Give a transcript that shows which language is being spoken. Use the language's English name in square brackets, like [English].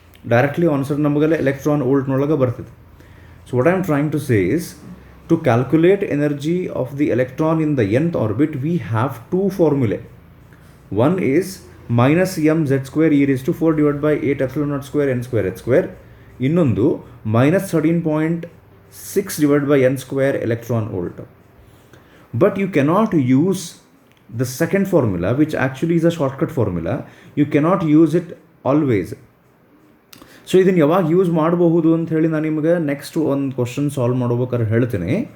[Kannada] Directly answer ನಮಗೆಲ್ಲ electron ವೋಲ್ಟ್ನೊಳಗೆ ಬರ್ತದೆ. [English] So what I am trying to say is, to calculate energy of the electron in the nth orbit we have 2 formulae. One is minus m z square e raise to 4 divide by 8 epsilon naught square n square h square. [Kannada] ಇನ್ನೊಂದು [English] Minus 13.6 divide by n square electron volt. But you cannot use the second formula, which actually is a shortcut formula. You cannot use it always. [Kannada] So ಇದನ್ನು ಯಾವಾಗ use ಮಾಡಬಹುದು ಅಂತ ಹೇಳಿ ನಾನು ನಿಮಗೆ next ಒಂದು question solve ಮಾಡ್ಬೇಕಾದ್ರೆ ಹೇಳ್ತೀನಿ.